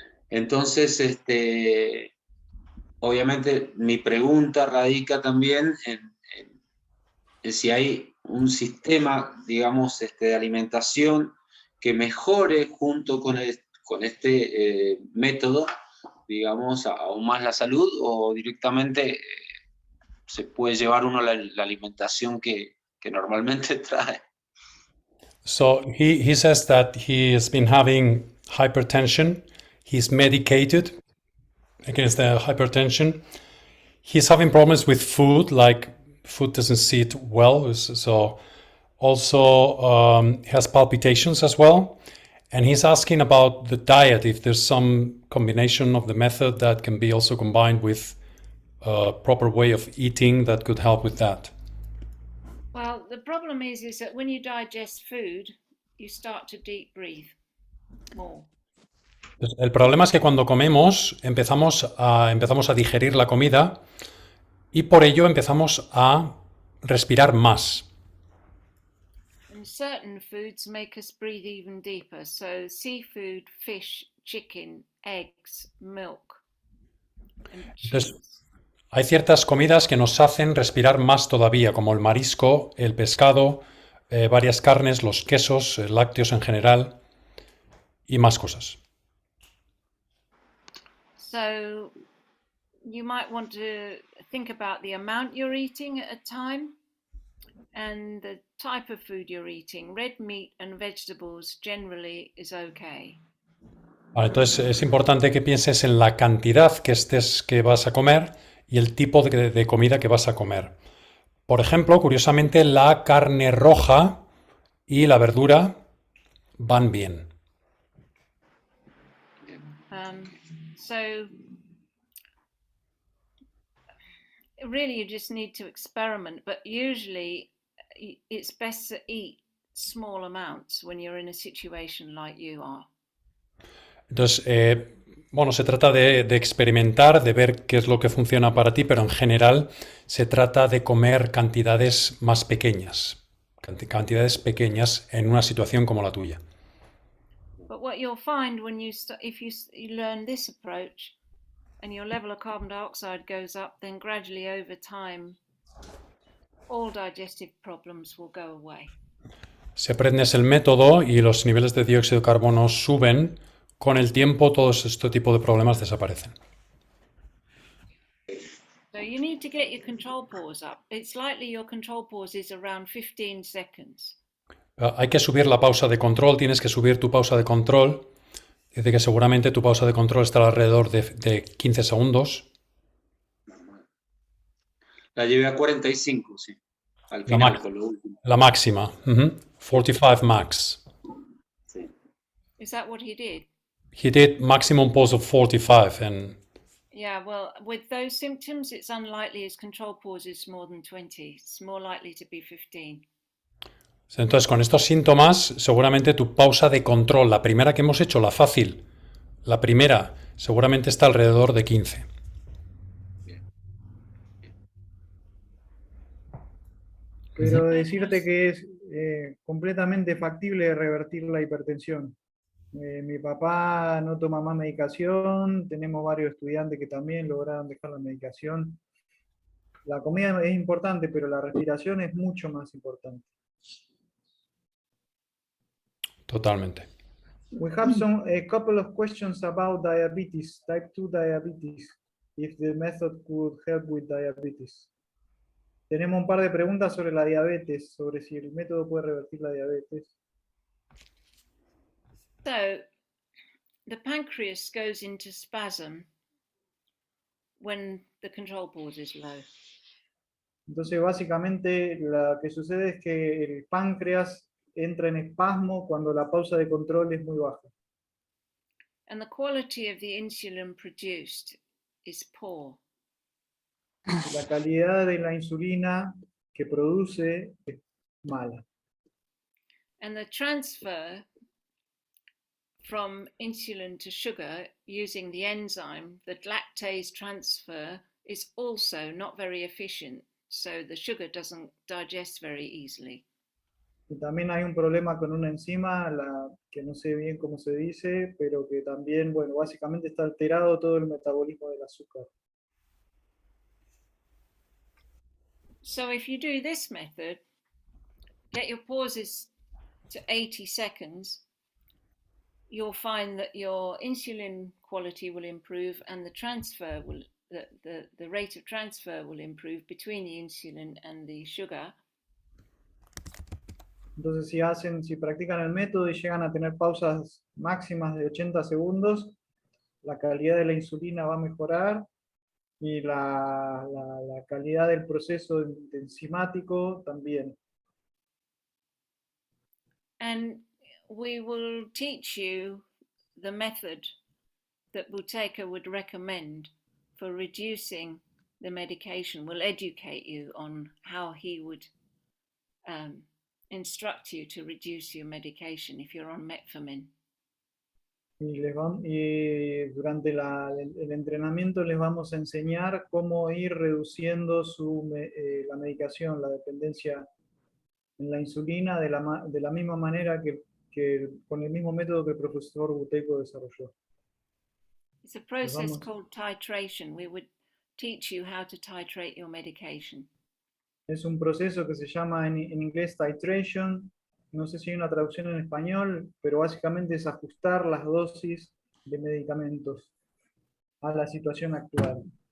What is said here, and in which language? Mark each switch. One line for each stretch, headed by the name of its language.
Spanish: Entonces, obviamente mi pregunta radica también en si hay un sistema, digamos, de alimentación que mejore junto con este método, digamos, aún más la salud, o directamente se puede llevar uno la alimentación que normalmente trae.
English: So he says that he has been having hypertension. He's medicated against the hypertension. He's having problems with food, like food doesn't sit well. So also he has palpitations as well. And he's asking about the diet, if there's some combination of the method that can be also combined with a proper way of eating that could help with that. Well, the problem is that when you digest food, you start to deep breathe more.
Spanish: El problema es que cuando comemos empezamos a digerir la comida y por ello empezamos a respirar más.
English: And certain foods make us breathe even deeper. So seafood, fish, chicken, eggs, milk, and cheese. Entonces, hay ciertas comidas que nos hacen respirar más todavía, como el marisco, el pescado, varias carnes, los quesos, lácteos en general y más cosas. So you might want to think about the amount you're eating at a time and the type of food you're eating. Red meat and vegetables generally is okay.
Spanish: Vale, entonces es importante que pienses en la cantidad que vas a comer y el tipo de comida que vas a comer. Por ejemplo, curiosamente, la carne roja y la verdura van bien.
English: So really you just need to experiment, but usually it's best to eat small amounts when you're in a situation like you are.
Spanish: Entonces, bueno, se trata de experimentar, de ver qué es lo que funciona para ti, pero en general se trata de comer cantidades más pequeñas, cantidades pequeñas en una situación como la tuya.
English: But what you'll find if you learn this approach and your level of carbon dioxide goes up, then gradually over time all digestive problems will go away.
Spanish: Si aprendes el método y los niveles de dióxido de carbono suben, con el tiempo todos este tipo de problemas desaparecen.
English: So you need to get your control pause up. It's likely your control pause is around 15 seconds.
Spanish: Hay que subir la pausa de control, tienes que subir tu pausa de control. Dice que seguramente tu pausa de control estará alrededor de 15 segundos. La llevé a 45, sí. Al final, con lo último. La máxima. 45 max. Sí.
English: Is that what he did? He did maximum pause of 45 and... Yeah, well, with those symptoms, it's unlikely his control pause is more than 20. It's more likely to be 15.
Spanish: Entonces, con estos síntomas, seguramente tu pausa de control, la primera que hemos hecho, la fácil, la primera, seguramente está alrededor de 15. Pero decirte que es completamente factible revertir la hipertensión. Mi papá no toma más medicación, tenemos varios estudiantes que también lograron dejar la medicación. La comida es importante, pero la respiración es mucho más importante. Totalmente.
English: We have a couple of questions about diabetes, type 2 diabetes, if the method could help with diabetes.
Spanish: Tenemos un par de preguntas sobre la diabetes, sobre si el método puede revertir la diabetes.
English: So, the pancreas goes into spasm when the control pause is low.
Spanish: Entonces, básicamente, lo que sucede es que el páncreas entra en espasmo cuando la pausa de control es muy baja.
English: And the quality of the insulin produced is poor.
Spanish: La calidad de la insulina que produce es mala.
English: And the transfer from insulin to sugar using the enzyme, the lactase transfer, is also not very efficient. So the sugar doesn't digest very easily.
Spanish: Y también hay un problema con una enzima, que no sé bien cómo se dice, pero que también, bueno, básicamente está alterado todo el metabolismo del azúcar.
English: So if you do this method, get your pauses to 80 seconds, you'll find that your insulin quality will improve and the transfer will, the rate of transfer will improve between the insulin and the sugar.
Spanish: Entonces, si practican el método y llegan a tener pausas máximas de 80 segundos, la calidad de la insulina va a mejorar y la calidad del proceso enzimático también.
English: And we will teach you the method that Buteyko would recommend for reducing the medication. We'll educate you on how he would instruct you to reduce your medication if you're on metformin.
Spanish: Y durante el entrenamiento les vamos a enseñar cómo ir reduciendo la medicación, la dependencia en la insulina de la misma manera que con el mismo método que el profesor Buteyko desarrolló.
English: It's a process called titration. We would teach you how to titrate your medication.
Spanish: Es un proceso que se llama en inglés titration. No sé si hay una traducción en español, pero básicamente es ajustar las dosis de medicamentos a la situación actual.